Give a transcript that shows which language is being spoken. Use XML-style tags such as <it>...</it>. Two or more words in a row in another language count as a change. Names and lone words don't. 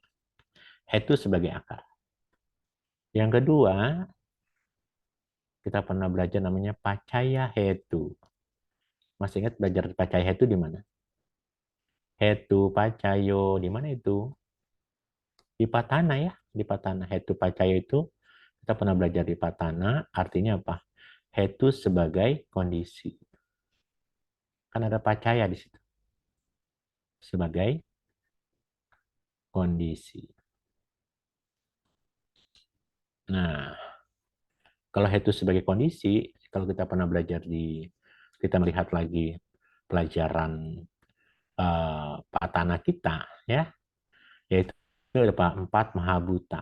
<id>Hetu sebagai akar. Yang kedua, kita pernah belajar namanya</id> <pi>pacaya hetu.</pi> <id>Masih ingat belajar</id> <pi>pacaya hetu</pi> <id>di mana?</id> <pi>Hetu pacayo</pi> <id>di mana itu? Di Patana ya, di Patana.</id> <pi>Hetu pacayo</pi> <id>itu kita pernah belajar di Patana, artinya apa? Hetu sebagai kondisi. Kan ada pacaya di situ sebagai kondisi. Nah, kalau hetu sebagai kondisi, kalau kita pernah belajar kita melihat lagi pelajaran Patana kita, ya, yaitu ada empat mahabhuta.</id>